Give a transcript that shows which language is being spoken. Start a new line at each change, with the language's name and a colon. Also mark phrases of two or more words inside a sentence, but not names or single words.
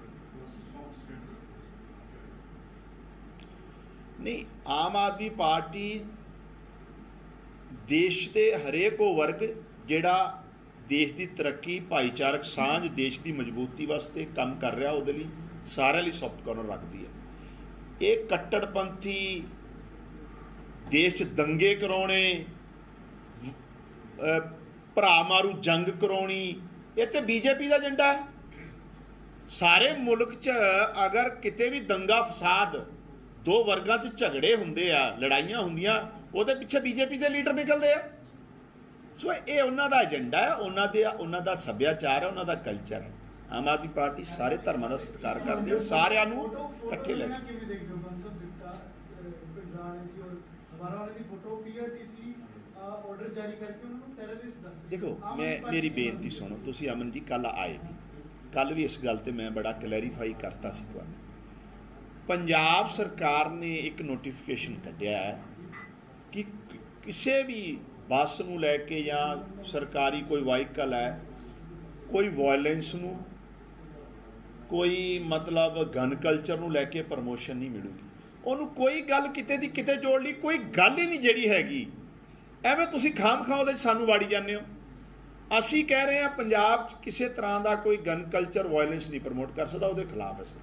Hindi: नहीं आम आदमी पार्टी देश के हरेक वो वर्ग जिहड़ा देश की तरक्की भाईचारक सांझ देश की मजबूती वास्ते काम कर रहा
Punjabi: ਉਹਦੇ ਲਈ ਸਾਰੇ ਲਈ
English: soft corner
Hindi: रखती है। ये कट्टड़पंथी देश दंगे कराने
Punjabi: ਭਰਾ ਮਾਰੂ ਜੰਗ ਕਰਾਉਣੀ
Hindi: ये तो बीजेपी का एजेंडा है।
Punjabi: ਸਾਰੇ ਮੁਲਕ 'ਚ ਅਗਰ ਕਿਤੇ ਵੀ ਦੰਗਾ ਫ਼ਸਾਦ ਦੋ ਵਰਗਾਂ 'ਚ ਝਗੜੇ ਹੁੰਦੇ ਆ ਲੜਾਈਆਂ ਹੁੰਦੀਆਂ ਉਹਦੇ ਪਿੱਛੇ
Hindi: बीजेपी के लीडर निकलते हैं। सो ये उन्हों का एजेंडा है उन्हों का सभ्याचार है उन्हों का कल्चर है। आम आदमी पार्टी सारे धर्मों का सत्कार करती है
Punjabi: ਸਾਰਿਆਂ ਨੂੰ ਇਕੱਠੇ ਲੈ
Hindi: देखो मैं मेरी बेनती
Punjabi: ਸੁਣੋ ਤੁਸੀਂ
Hindi: अमन जी कल
Punjabi: ਆਏ ਨਹੀਂ ਕੱਲ੍ਹ ਵੀ ਇਸ ਗੱਲ ਤੇ ਮੈਂ ਬੜਾ ਕਲੈਰੀਫਾਈ ਕਰਦਾ ਸੀ ਤੁਹਾਨੂੰ ਪੰਜਾਬ ਸਰਕਾਰ ਨੇ ਇੱਕ ਨੋਟੀਫਿਕੇਸ਼ਨ ਕੱਢਿਆ ਹੈ ਕਿ ਕਿਸੇ ਵੀ ਬੱਸ ਨੂੰ ਲੈ ਕੇ ਜਾਂ ਸਰਕਾਰੀ ਕੋਈ ਵਹੀਕਲ ਹੈ ਕੋਈ ਵਾਇਲੈਂਸ ਨੂੰ ਕੋਈ ਮਤਲਬ
English: gun culture
Punjabi: ਨੂੰ ਲੈ ਕੇ ਪ੍ਰਮੋਸ਼ਨ ਨਹੀਂ ਮਿਲੂਗੀ ਉਨ੍ਹਾਂ ਨੇ ਕੋਈ ਗੱਲ ਕਿਤੇ ਦੀ ਕਿਤੇ ਜੋੜ ਲਈ ਕੋਈ ਗੱਲ ਹੀ ਨਹੀਂ ਜਿਹੜੀ ਹੈਗੀ ਐਵੇਂ ਤੁਸੀਂ ਖਾਮ ਖਾਂ ਉਹਦੇ 'ਚ ਸਾਨੂੰ ਵਾੜੀ ਜਾਂਦੇ ਹੋ। ਅਸੀਂ ਕਹਿ ਰਹੇ ਹਾਂ ਪੰਜਾਬ 'ਚ ਕਿਸੇ ਤਰ੍ਹਾਂ ਦਾ ਕੋਈ
English: gun culture
Punjabi: ਵਾਇਲੈਂਸ ਨਹੀਂ ਪ੍ਰਮੋਟ ਕਰ ਸਕਦਾ, ਉਹਦੇ ਖਿਲਾਫ ਅਸੀਂ।